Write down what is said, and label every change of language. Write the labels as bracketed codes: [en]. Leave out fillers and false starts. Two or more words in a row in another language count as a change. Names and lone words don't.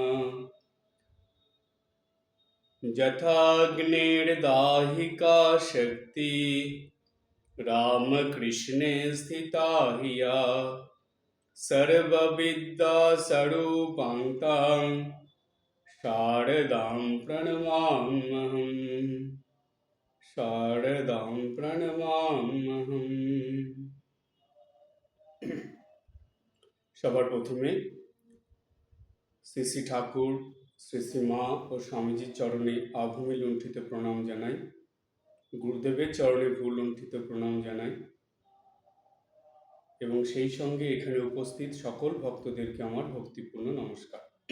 [sa] यथाग्निर्दाहिका शक्ति रामकृष्णे स्थिता हिया सर्वविद्या स्वरूपां शारदां प्रणमाम्यहम्। शारदां प्रणमाम्यहम्। [bn] সবার প্রথমে শ্রী শ্রী ঠাকুর শ্রী শ্রী মা ও স্বামীজির চরণে আভূমি লুণ্ঠিত প্রণাম জানাই। গুরুদেবের চরণে ভূ লুণ্ঠিত প্রণাম জানাই এবং সেই সঙ্গে এখানে উপস্থিত সকল ভক্তদেরকে আমার ভক্তিপূর্ণ নমস্কার।